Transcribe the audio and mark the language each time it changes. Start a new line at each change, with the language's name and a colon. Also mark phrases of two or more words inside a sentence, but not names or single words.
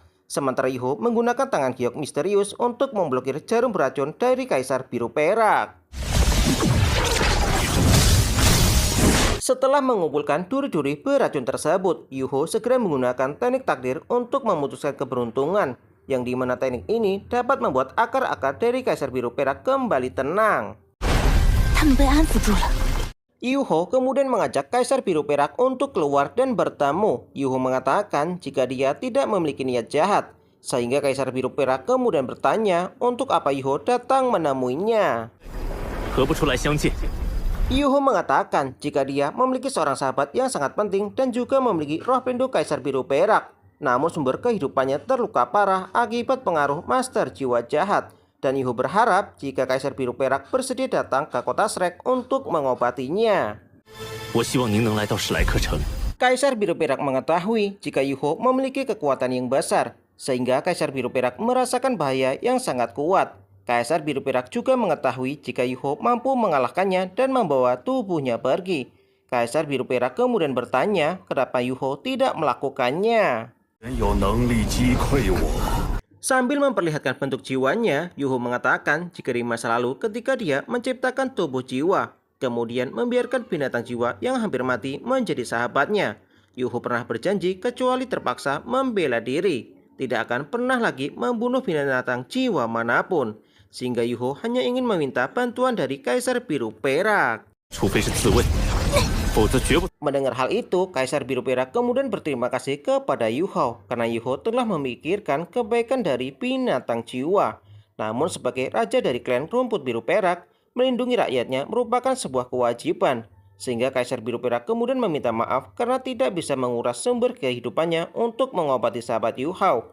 Indonesian: Sementara Yuho menggunakan tangan giok misterius untuk memblokir jarum beracun dari Kaisar Biru Perak. Setelah mengumpulkan duri-duri beracun tersebut, Yuho segera menggunakan teknik takdir untuk memutuskan keberuntungan, yang dimana teknik ini dapat membuat akar-akar dari Kaisar Biru Perak kembali tenang.
Chinese: 他们被安抚住了。
Indonesian: Yuho kemudian mengajak Kaisar Biru Perak untuk keluar dan bertemu. Yuho mengatakan jika dia tidak memiliki niat jahat, sehingga Kaisar Biru Perak kemudian bertanya untuk apa Yuho datang menemuinya.
Chinese: 何不出来相见？
Indonesian: Yuho mengatakan jika dia memiliki seorang sahabat yang sangat penting dan juga memiliki roh pendu Kaisar Biru Perak. Namun sumber kehidupannya terluka parah akibat pengaruh Master Jiwa Jahat. Dan Yuho berharap jika Kaisar Biru Perak bersedia datang ke kota Shrek untuk mengobatinya.
Chinese: 我希望您能来到史莱克城。
Indonesian: Kaisar Biru Perak mengetahui jika Yuho memiliki kekuatan yang besar, sehingga Kaisar Biru Perak merasakan bahaya yang sangat kuat. Kaisar Biru Perak juga mengetahui jika Yuho mampu mengalahkannya dan membawa tubuhnya pergi. Kaisar Biru Perak kemudian bertanya kenapa Yuho tidak melakukannya.
Chinese: 有能力击溃我。
Indonesian: Sambil memperlihatkan bentuk jiwanya, Yuho mengatakan jika di masa lalu ketika dia menciptakan tubuh jiwa, kemudian membiarkan binatang jiwa yang hampir mati menjadi sahabatnya. Yuho pernah berjanji kecuali terpaksa membela diri, tidak akan pernah lagi membunuh binatang jiwa manapun. Sehingga Yuho hanya ingin meminta bantuan dari Kaisar Biru Perak.
Chinese: 除非是自卫，否则绝不。
Indonesian: Mendengar hal itu, Kaisar Biru Perak kemudian berterima kasih kepada Yuho karena Yuho telah memikirkan kebaikan dari binatang jiwa. Namun sebagai raja dari klan rumput biru perak, melindungi rakyatnya merupakan sebuah kewajiban. Sehingga Kaisar Biru Perak kemudian meminta maaf karena tidak bisa menguras sumber kehidupannya untuk mengobati sahabat Yuho.